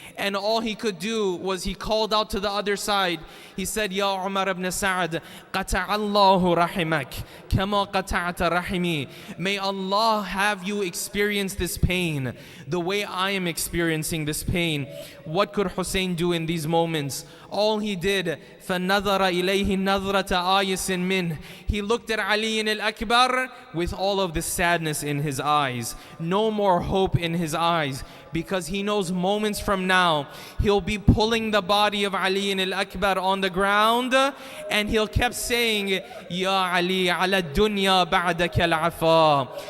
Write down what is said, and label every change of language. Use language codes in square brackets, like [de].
[en] And all he could do was he called out to the other side. He said, [ar] Ya Umar ibn Sa'ad, qata'allahu rahimak, kama qata'ata rahimi. [en] May Allah have you you experience this pain the way I am experiencing this pain. What could Hussein do in these moments? All he did, [ar] فَنَظَرَ إِلَيْهِ نَظْرَةَ آيِسٍ مِّنْهِ. [en] He looked at Ali al-Akbar with all of the sadness in his eyes, no more hope in his eyes, because he knows moments from now he'll be pulling the body of Ali al-Akbar on the ground, and he'll kept saying, [ar] Ya Ali, ala dunya ba'daka al-afa.